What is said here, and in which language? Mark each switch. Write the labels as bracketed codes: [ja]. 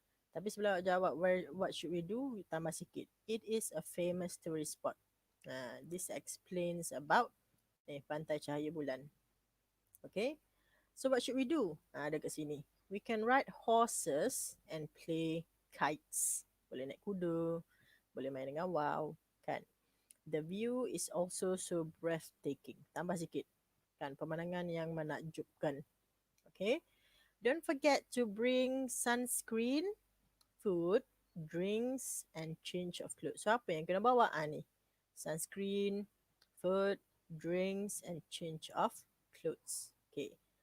[ms] Tapi sebelum jawab [en] what should we do, [ms] tambah sikit. [en] It is a famous tourist spot. This explains about Pantai Cahaya Bulan. Okay. So what should we do? [ms] Ada kat sini. [en] We can ride horses and play kites. [ms] Boleh naik kuda, boleh main dengan wow, kan? [en] The view is also so breathtaking. [ms] Tambah sikit. Kan, pemandangan yang menakjubkan. [en] Okay? Don't forget to bring sunscreen, food, drinks, and change of clothes. So [ms] apa yang kena bawa ni? [en] Sunscreen, food, drinks, and change of clothes. Okay.